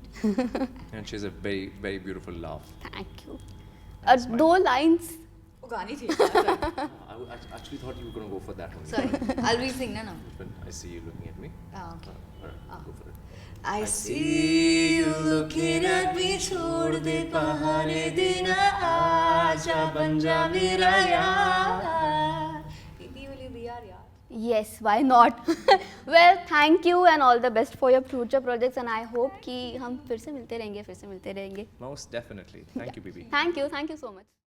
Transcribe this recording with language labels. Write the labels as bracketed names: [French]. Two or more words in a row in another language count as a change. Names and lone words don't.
[English] And she has a very, very beautiful laugh. Thank you. 2 लाइंस. Oh, Gani thi. Sorry. I actually thought you were going to go for that one. Sorry. I'll re-sing na now. But I see you looking at me. Okay. Alright, go for it. I see you looking at me, [Hindi] छोड़ दे बहाने देना, आजा बन जा मेरा यार. [English] Baby, will you be our yaar? Yes, why not? Well, thank you and all the best for your future projects and I hope [Hindi] कि हम फिर से मिलते रहेंगे. [English] Most definitely. Thank you, Bibi. Thank you so much.